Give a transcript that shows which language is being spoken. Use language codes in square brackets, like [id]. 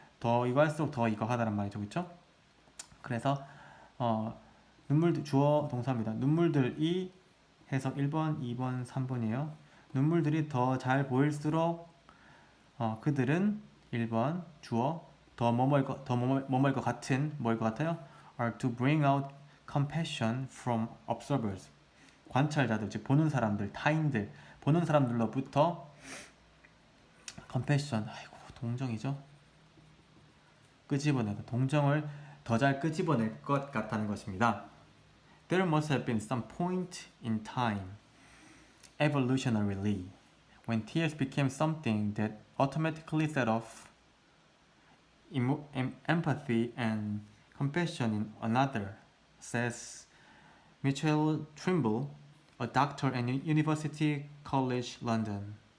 [ko] 더 이거 할수록 더 이거 하다란 말이죠, 그렇죠? 그래서 눈물들 주어 동사입니다. 눈물들이 해석 1번, 2번, 3번이에요. 눈물들이 더 잘 보일수록 그들은 1번 주어 더 뭐뭐일 것 같은, 뭐일 것 같아요? [en] are to bring out compassion from observers. [ko] 관찰자들, 즉 보는 사람들, 타인들, 보는 사람들로부터 compassion, 아이고 동정이죠. 끄집어내다, 동정을 더 잘 끄집어낼 것 같다는 것입니다. [en] There must have been some point in time, evolutionarily, when tears became something that automatically set off empathy and compassion in another, says Michael Trimble, a doctor at University College London.